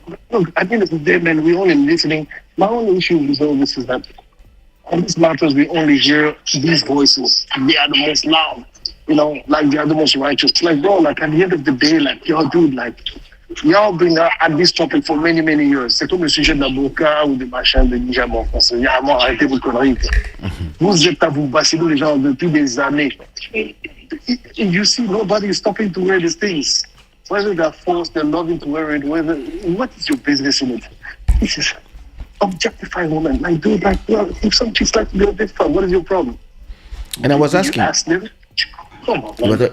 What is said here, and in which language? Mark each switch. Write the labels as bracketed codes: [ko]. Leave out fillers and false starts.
[en] Look, at the end of the day, man, we only listening. My only issue with all this is that on these matters, we only hear these voices. They are the most loud, like they are the most righteous. Like, bro, like at the end of the day, like, yo, dude, like, y'all bring up at this topic for many, many years. [fr] C'est comme le sujet d'Aboka ou des machins de Nijaman en français. Il y a un moment, arrêtez vos conneries. Vous êtes à vous bassiner les gens depuis des années. [en] You see, nobody is stopping to wear these things. Whether they're forced, they're loving to wear it, what is your business in it? This is objectifying women. Like, dude, like, well, if some chicks like to be objectified, what is your problem? And I was asking. You ask them? Come on, man.